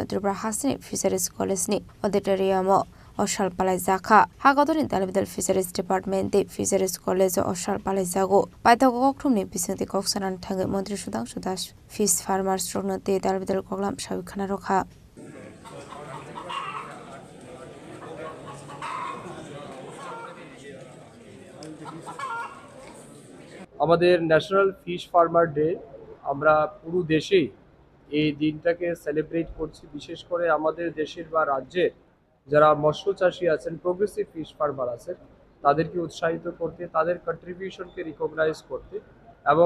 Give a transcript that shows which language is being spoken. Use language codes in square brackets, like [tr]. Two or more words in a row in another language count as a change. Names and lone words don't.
[trp] Tripura Hasni Fisheries College ni auditorium Oshal Palaijaka Hagodoni Dalbidal Fisheries Department de Fisheries College Oshal Palaijago Paitago Kokthumni Bisingti Koksanan Thangai Mantri Sudhanshu Das [en] Fish Farmers [trp] Rognote Dalbidal Koglam Shawikhana Rokha [bn] আমাদের ন্যাশনাল ফিশ ফার্মার ডে আমরা পুরো দেশেই এই দিনটাকে সেলিব্রেট করছি বিশেষ করে আমাদের দেশের বা রাজ্যের যারা মৎস্য চাষী আছেন [en] progressive fish farmer [bn] আছেন তাদেরকে উৎসাহিত করতে তাদের কন্ট্রিবিউশনকে রিকগনাইজ করতে এবং